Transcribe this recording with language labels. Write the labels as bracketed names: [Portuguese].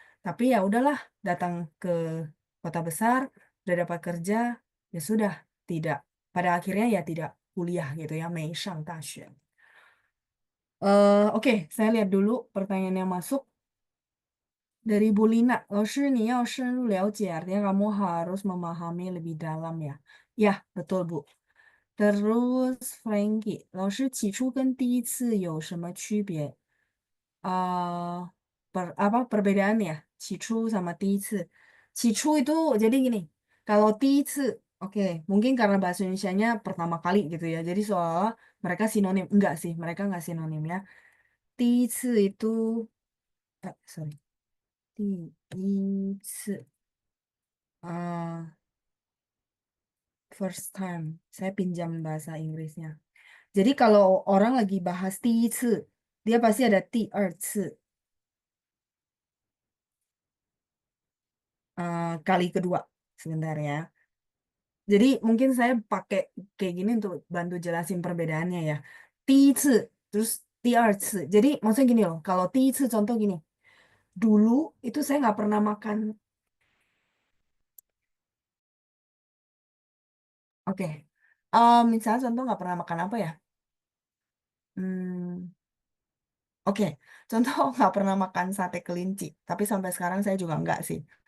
[Indonesian] Tapi ya udahlah datang ke kota besar, udah dapat kerja, ya sudah tidak. Pada akhirnya ya tidak kuliah gitu ya, [Chinese] 没上大学. [Indonesian] Oke, saya lihat dulu pertanyaan yang masuk. Dari Bu Lina, [Chinese] 老师你要深入了解, [Indonesian] artinya kamu harus memahami lebih dalam ya. Ya, betul Bu. [Chinese] Terus Frankie, 老师起初跟第一次有什么区别? [Indonesian] Apa perbedaannya? Cicu sama 第一次. Cicu itu jadi gini, kalau 第一次, oke, mungkin karena bahasa Indonesianya pertama kali gitu ya. Jadi seolah mereka sinonim. Enggak sih, mereka enggak sinonim ya. 第一次 itu, sorry, 第一次, [English] first time. [Indonesian] Saya pinjam bahasa Inggrisnya. Jadi kalau orang lagi bahas 第一次, dia pasti ada 第二次, kali kedua. Sebentar ya. Jadi mungkin saya pakai kayak gini untuk bantu jelasin perbedaannya ya. 第一次 terus 第二次. Jadi maksudnya gini loh, kalau 第一次 contoh gini. Dulu itu saya nggak pernah makan. Oke. Misalnya contoh nggak pernah makan apa ya? Hmm, oke. Contoh nggak pernah makan sate kelinci. Tapi sampai sekarang saya juga nggak sih.